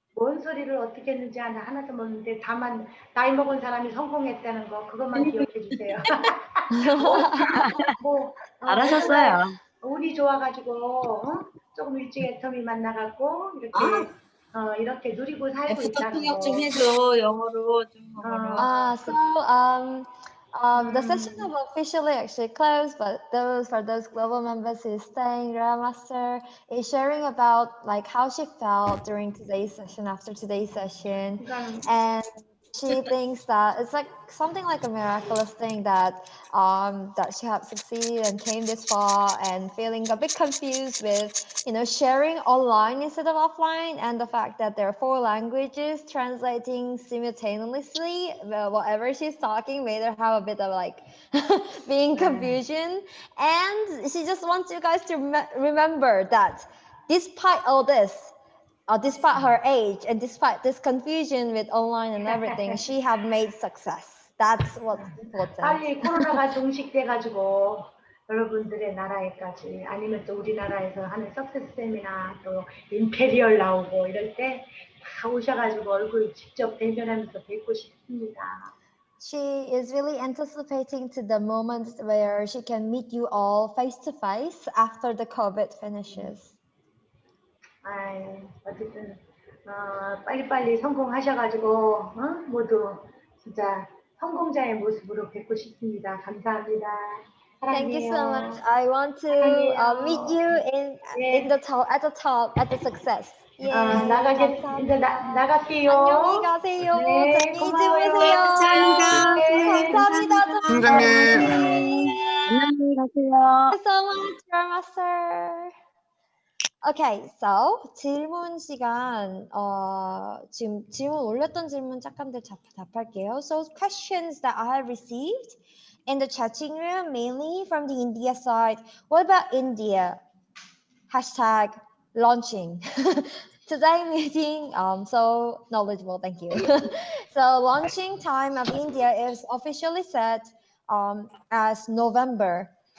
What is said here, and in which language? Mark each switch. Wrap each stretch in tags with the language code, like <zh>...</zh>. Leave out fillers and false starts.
<ko>뭔 소리를 어떻게 했는지 하나도 모르는데 다만 나이 먹은 사람이 성공했다는 거 그것만 기억해 주세요. 잘하셨어요. 운이 좋아가지고 조금 일찍 애터미 만나갖고 이렇게 이렇게 누리고 살고 있다는 거. 좀 해줘, 영어로 좀.</ko> <en>The session have officially actually closed, but for those global members who is staying, Grandmaster is sharing about like how she felt during today's session, after today's session, and she thinks that it's like something like a miraculous thing that she had succeeded and came this far, and feeling a bit confused with sharing online instead of offline, and the fact that there are 4 languages translating simultaneously. Whatever she's talking made her have a bit of like being confusion, and she just wants you guys to remember that despite all this, despite her age and despite this confusion with online and everything, she had made success. That's what's important.</en> <ko>빨리 코로나가 종식돼가지고 여러분들의 나라에까지, 아니면 또 우리나라에서 하는 석세스 세미나, 또 임페리얼 나오고 이럴 때 다 오셔가지고 얼굴 직접 대면하면서 뵙고 싶습니다.</ko> <en>She is really anticipating to the moment where she can meet you all face to face after the COVID finishes.</en> <ko>어쨌든 빨리빨리 성공하셔가지고 모두 진짜 성공자의 모습으로 뵙고 싶습니다. 감사합니다.</ko> <en>Thank you so much. I want to meet you at the top, at the success.</en> <ko>예, 나가게 감사합니다. 이제 나갈게요. 안녕히 가세요. 네, 안녕히 고마워요. 주무세요. 감사합니다. 네. 감사합니다, 팀장님. 안녕히 가세요.</ko> <en>Thank you so much, your master. Okay, so</en> <ko>질문 시간. 지금 질문 올렸던 질문 잠깐들 답할게요.</ko> <en>So questions that I have received in the chatting room, mainly from the India side. What about India? Hashtag launching. Today meeting, so knowledgeable, thank you. So launching time of India is officially set as November.</en>